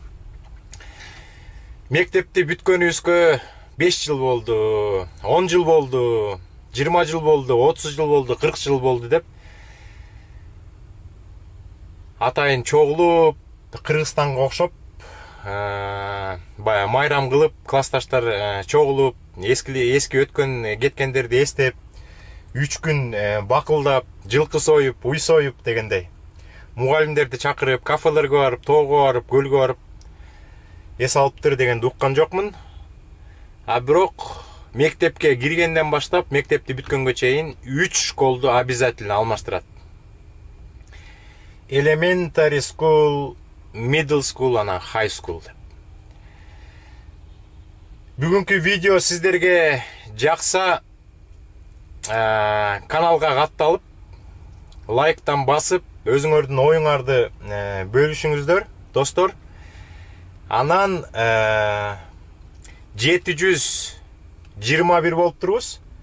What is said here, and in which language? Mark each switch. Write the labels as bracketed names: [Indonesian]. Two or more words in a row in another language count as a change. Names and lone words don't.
[Kyrgyz] Мектепти бүткөнүбүзгө 5 жыл болду, 10 жыл болду, 20 жыл болду, 30 жыл болду, 40 жыл болду деп атайын чогулуп, Кыргызстанга окшоп, бая майрам кылып, классташтар чогулуп, эски өткөн кеткендерди эстеп, 3 күн бакылдап, жылкы союп, уй союп дегендей. Мугалимдерди чакырып, кафелерге барып, тоого барып, көлгө барып эс алыптыр дегенди уккан жокмун. Бирок мектепке киргенден баштап, мектепти бүткөнгө чейин 3 школду обязательно алмаштырат. [English] Elementary school, middle school, анан high school деп. [Kyrgyz] Бүгүнкү видео сиздерге жакса, каналга катталып, лайктан басып, өзүңөрдүн оюңарды бөлүшүңүздөр, достор. Анан 700 21 болуп турбуз.